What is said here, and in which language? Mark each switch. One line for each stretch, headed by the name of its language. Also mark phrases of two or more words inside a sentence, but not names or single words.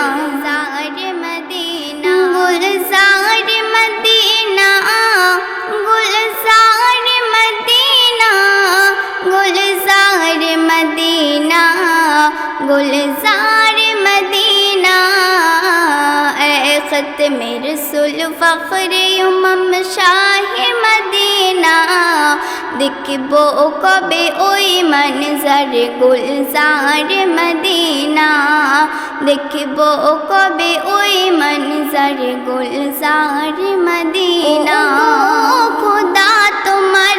Bangla: গুলজার মদিনা গুলজার মদিনা গুলজার মদিনা গুলজার মদিনা
Urdu: ختم رسول فخر امم شاہ مدینہ
Bangla: দেখব কবে ওই মনজরে গুলজার মদিনা দেখব কবে ওই মনজরে গুলজার মদিনা খোদা তোমার